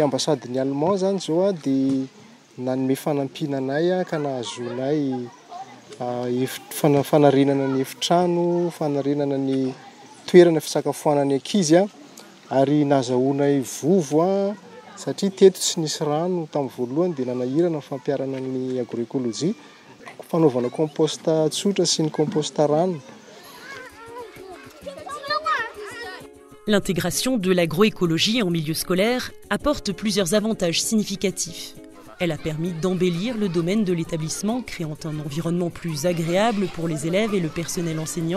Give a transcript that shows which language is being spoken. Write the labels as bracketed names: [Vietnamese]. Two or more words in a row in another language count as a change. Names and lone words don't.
[Malagasy] ambasadin'ny Allemand zany zao dia nanome fanampiana anay ka nahazonay fanarenana ny efitrano, fanarenana ny toerana fisakafoanan'ny ankizy ary nazahoanay vovo satria teto tsy nisy rano tamin'ny voalohany dia nanahirana ny fampiarana ny agroécologie, fanaovana compost tsotra sy ny compost rano. [French] L'intégration de l'agroécologie en milieu scolaire apporte plusieurs avantages significatifs. Elle a permis d'embellir le domaine de l'établissement, créant un environnement plus agréable pour les élèves et le personnel enseignant.